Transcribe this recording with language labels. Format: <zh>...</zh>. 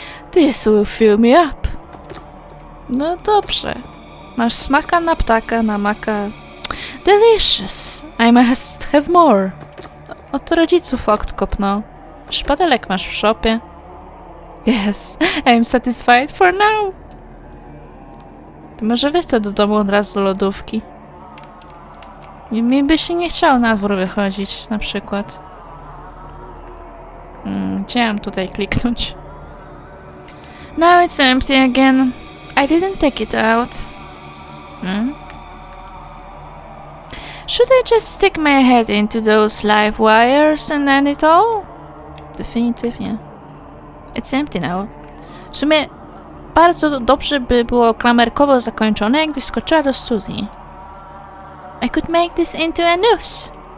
<en>This will fill me up.</en> <pl>No dobrze. Masz smaka na ptaka, na maka.</pl> <en>Delicious. I must have more.</en> <pl>Od rodziców odkopno. Szpadelek masz w szopie.</pl> <en>Yes, I'm satisfied for now.</en> <pl>To może weź to do domu od razu do lodówki. Mi by się nie chciało na dwór wychodzić, na przykład. Gdzie mam tutaj kliknąć?</pl> <en>Now it's empty again. I didn't take it out. Hmm? Should I just stick my head into those live wires and end it all?</en> <pl>Definitywnie.</pl> <en>It's empty now.</en> <pl>W sumie bardzo dobrze by było klamerkowo zakończone, jakbyś skoczyła do studni.</pl> <en>I could make this into a noose.</en>